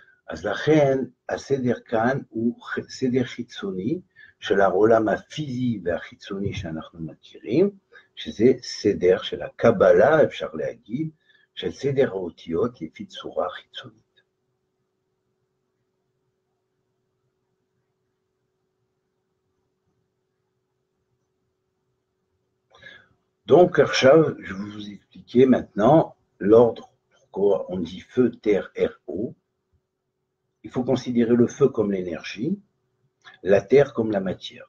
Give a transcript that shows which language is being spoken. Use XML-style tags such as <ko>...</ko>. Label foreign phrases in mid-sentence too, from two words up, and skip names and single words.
<he>אז לכן הסדר כאן הוא סדר חיצוני של העולם הפיזי והחיצוני שאנחנו מכירים, שזה סדר של הקבלה, אפשר להגיד, של סדר האותיות לפי צורה חיצונית.</he> <fr>Donc, je vais vous expliquer maintenant l'ordre. Pourquoi on dit feu, terre, air, eau. Il faut considérer le feu comme l'énergie, la terre comme la matière.</fr>